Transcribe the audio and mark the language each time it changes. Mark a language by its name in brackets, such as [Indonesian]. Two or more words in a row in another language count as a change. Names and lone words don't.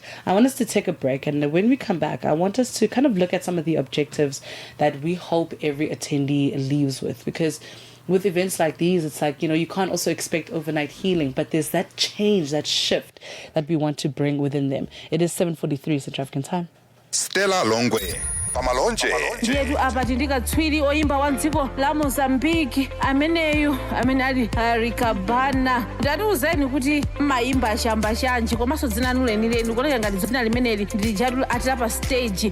[English] I want us to take a break, and when we come back, I want us to kind of look at some of the objectives that we hope every attendee leaves with, because with events like these, it's like, you can't also expect overnight healing, but there's that change, that shift that we want to bring within them. It is 7:43 Central African time. [Nyanja] Stella Longwe pamalonje ndiyetu apa tindikatswiri oyimba wa dziko la mozambiki amene ali Rikabana. Ndatiuzeni kuti mayimba chamba chanji komanso dzina lanu lenileni kuoneka ngati dzina limeneli ndilijatu atira pa stage.